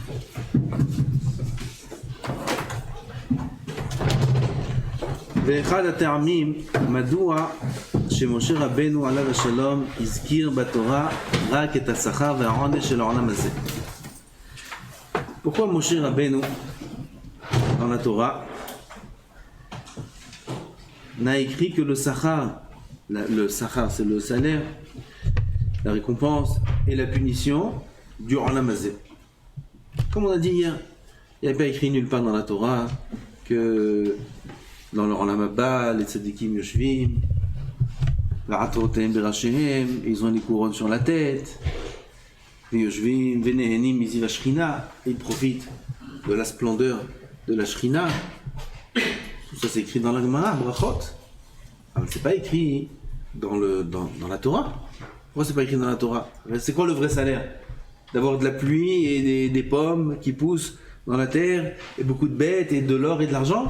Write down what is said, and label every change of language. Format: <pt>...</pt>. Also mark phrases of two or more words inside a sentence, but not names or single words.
<he>ואחד הטעמים מדוע שמשה רבנו עליו השלום הזכיר בתורה רק את השכר והעונש של העולם הזה.</he> <fr>Pourquoi Moshe Rabbeinu dans la Torah n'a écrit que le sachar c'est le salaire, la récompense et la punition du</fr> <he>עולם הזה.</he> <fr>Comme on a dit hier, il n'y a pas écrit nulle part dans la Torah que dans le</fr> <he>עולם הבא,</he> <fr>les</fr> <he>צדיקים יושבים ועטרותיהם בראשיהם,</he> <fr>ils ont les couronnes sur la tête,</fr> <he>יושבים ונהנים מזיו השכינה,</he> <fr>ils profitent de la splendeur de la shrina. Tout ça c'est écrit dans la Gemara, brachot. Mais c'est pas écrit dans la Torah. Pourquoi c'est pas écrit dans la Torah? C'est quoi le vrai salaire? D'avoir de la pluie et des pommes qui poussent dans la terre, et beaucoup de bêtes, et de l'or et de l'argent?</fr>